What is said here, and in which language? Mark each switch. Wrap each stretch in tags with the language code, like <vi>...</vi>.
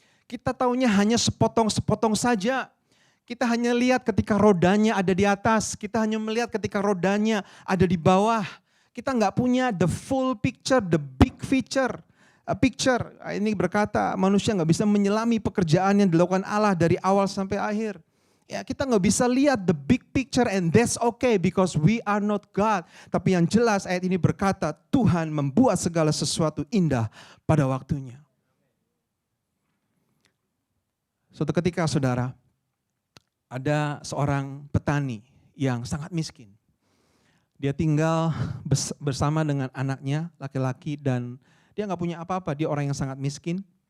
<id>Kita taunya hanya sepotong-sepotong saja. Kita hanya lihat ketika rodanya ada di atas, kita hanya melihat ketika rodanya ada di bawah. Kita nggak punya</id> <en>the full picture, the big picture.</en> <id>Ini berkata manusia nggak bisa menyelami pekerjaan yang dilakukan Allah dari awal sampai akhir. Ya, kita nggak bisa lihat</id> <en>the big picture and that's okay because we are not God.</en> <id>Tapi yang jelas ayat ini berkata Tuhan membuat segala sesuatu indah pada waktunya. Suatu ketika saudara, ada seorang petani yang sangat miskin. Dia tinggal bersama dengan anaknya laki-laki dan dia nggak punya apa-apa, dia orang yang sangat miskin.</id>